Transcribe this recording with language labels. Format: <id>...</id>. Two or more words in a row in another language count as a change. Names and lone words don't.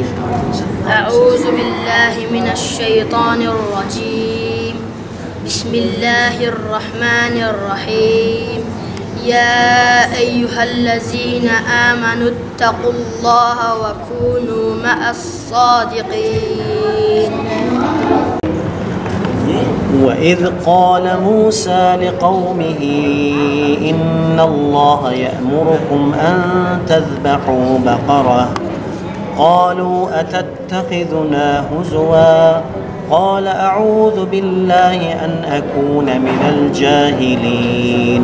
<ar>أعوذ بالله من الشيطان الرجيم. بسم الله الرحمن الرحيم. يا أيها الذين آمنوا اتقوا الله وكونوا مع الصادقين. وإذ قال موسى لقومه إن الله يأمركم أن تذبحوا بقرة قالوا أتتخذنا هزوا قال أعوذ بالله أن أكون من الجاهلين</ar>